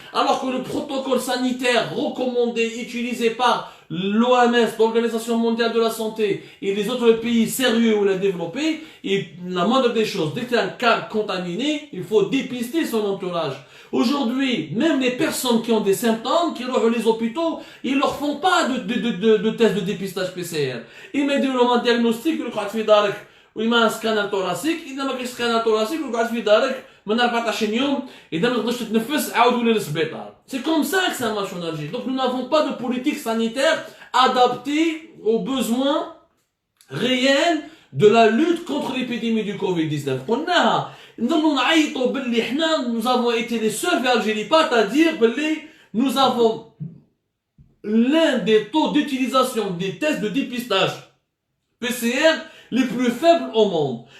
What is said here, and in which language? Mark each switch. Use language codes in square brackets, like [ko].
[fr] Alors que le protocole sanitaire recommandé, utilisé par l'OMS, l'Organisation mondiale de la santé, et les autres pays sérieux où l'a développé, et la moindre des choses, dès qu'il y a un cas contaminé, il faut dépister son entourage. Aujourd'hui, même les personnes qui ont des symptômes, qui vont les hôpitaux, ils leur font pas de test de dépistage PCR. Ils mettent un diagnostic, ils croient que [ar] ويما [fr] un scanner thoracique [ar] اذا ما كاينش scanner thoracique وقعد في دارك من 14 يوم اذا ما تقدرش تتنفس عاود ولي للسبيطار. [fr] C'est comme ça que ça marche en Algérie. Donc nous n'avons pas de politique sanitaire adaptée aux besoins réels de la lutte contre l'épidémie du Covid-19. [ar] قلناها نضلوا نعيطوا باللي حنا [fr] nous avons été les seuls في Algérie, pas à dire [ar] باللي [fr] nous avons l'un des taux d'utilisation des tests de dépistage PCR les plus faibles au monde.